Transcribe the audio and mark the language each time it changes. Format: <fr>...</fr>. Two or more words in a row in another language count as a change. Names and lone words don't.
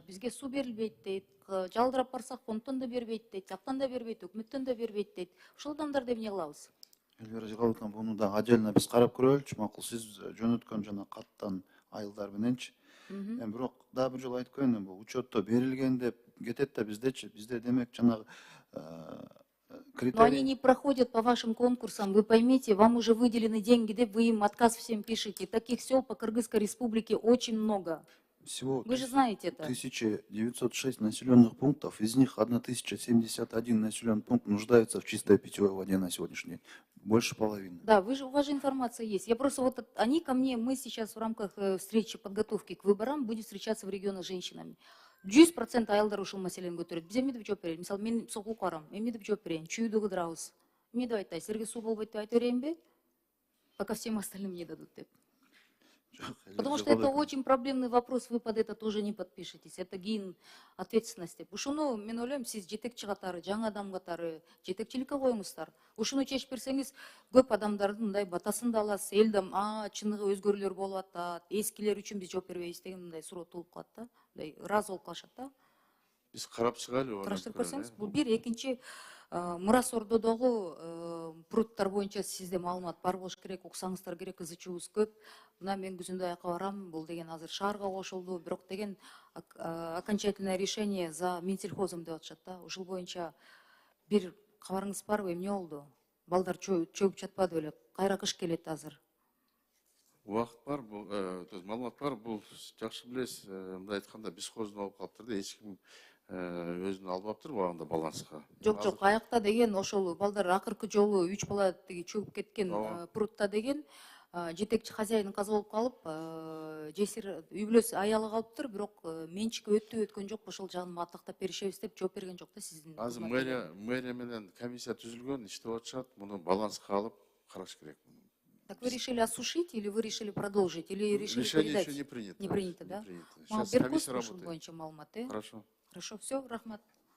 <ky>Бизге суу берилбейт дейт, жалдырап барсак фонддон да бербейт дейт, жактан да бербейт, өкмөттөн да бербейт дейт. Ошол адамдарды эмне кылабыз? Элвира Жигаловна, буну да отдельно биз карап көрөлүчү, макул сиз жөнөткөн жана каттан айылдар мененчи. Бирок дагы бир жолу айтып коеюн, бул учетто берилген деп кетет да биздечи. Бизде демек жанагы критерий.</ky> <ru>Но они не проходят по вашим конкурсам, вы поймите, вам уже выделены деньги, деп вы им отказ всем пишете. Таких сел по Кыргызской республике очень много. Всего вы же знаете это. 1906 населенных пунктов, из них 1071 населенный пункт нуждается в чистой питьевой воде на сегодняшний день. Больше половины. Да, у вас же информация есть. Я просто они ко мне, мы сейчас в рамках встречи подготовки к выборам будем встречаться в регионах с женщинами.</ru> <ky>100% айылдар ушул маселени көтөрөт. Биз эмне деп жооп берели? Мисалы, мен сокул карам, эмне деп жооп берейин? Чүйдү кыдырабыз. Эмне деп айтайын? Силерге суу болбойт деп айта берейинби?</ky> <ru>Пока всем остальным не дадут деп. Потому что это очень проблемный вопрос, вы под это тоже не подпишетесь. Это гин ответственности.</ru> <ky>Ушуну мен ойлойм, сиз жетекчи катары, жаңы адам катары жетекчиликке коюңуздар. Ушуну чечип берсеңиз, көп адамдардын мындай батасын да аласыз. Элдем, чыныгы өзгөрүүлөр болуп атат, эскилер үчүн биз жооп бербейбиз деген мындай суроо туулуп калат да. Мындай ыраазы болуп калышат да. Биз карап чыгайлы. Караштырып көрсөңүз, бул бир, экинчи Мурас Ордодогу пруттар боюнча сизде маалымат бар болуш керек, уксаңыздар керек, ызычуубуз көп. Мына мен күзүндө аяка барам, бул деген азыр шаарга кошулду, бирок деген</ky> <ru>окончательное решение за Минсельхозом</ru> <ky>деп атышат да. Ушул боюнча бир кабарыңыз барбы, эмне болду? Балдар чөгүп жатпады беле? Кайра кыш келет азыр. Убакыт бар, бул маалымат бар, бул жакшы билесиз, мындай айтканда бесхоздун алып калыптыр да, эч ким өзүн албаптыр убагында баланска. Жок, аякта деген ошол балдар акыркы жолу 3 бала тиги чөгүп кеткен прутта деген жетекчи хозяин каза болуп калып, жесир үй бүлөсү аялы калыптыр, бирок менчикке өткөн жок, ошол жагын аттактап беришебиз деп жооп берген жок да сиздин. Азыр мэрия менен комиссия түзүлгөн, иштеп атышат, муну баланска алып караш керек.</ky> <ru>Так вы решили осушить или вы решили продолжить? Или решили Решение передать? еще не принято. Не принято, да? Сейчас комиссия работает. Хорошо. Хорошо. Хорошо, все,</ru> <ky>рахмат.</ky>